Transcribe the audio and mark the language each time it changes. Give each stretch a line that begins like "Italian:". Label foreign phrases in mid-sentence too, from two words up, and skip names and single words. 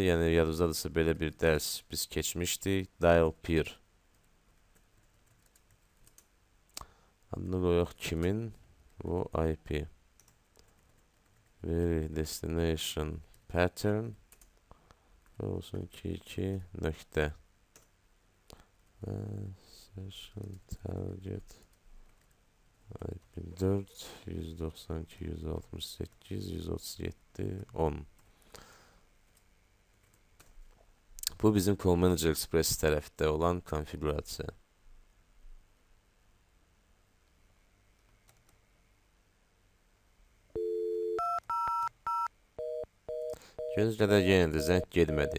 Azerbaijani: Yəni yadınızdadırsa belə bir dərs biz keçmişdik.
English: Dial peer.
Azerbaijani: Adını qoyaq kimin? Bu IP.
English: Veri destination pattern.
Azerbaijani: Olsun 2 nöqtə.
English: Session target IP 4 192 168 137 10.
Azerbaijani: Bu bizim Call Manager Express tərəfdə olan konfigurasiya. Gördüyünüz qədər yenə də zəng getmədi.